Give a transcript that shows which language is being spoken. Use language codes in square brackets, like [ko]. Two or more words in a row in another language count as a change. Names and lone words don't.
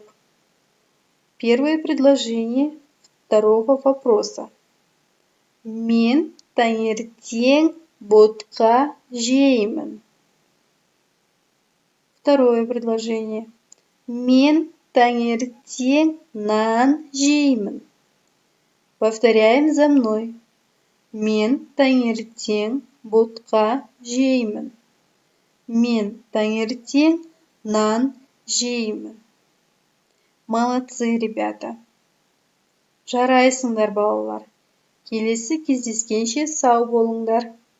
[ru] Первое предложение второго вопроса. [kk] Мен таңертең ботқа жеймін. [ru] Второе предложение. [kk] Мен таңертең нан жеймін. [ru] Повторяем за мной. [kk] Мен таңертең ботқа жеймін. Мен таңертең нан жеймін. [ru] Молодцы, ребята. [kk] Жарайсыңдар, балалар. Келесі кездескенше сау болыңдар.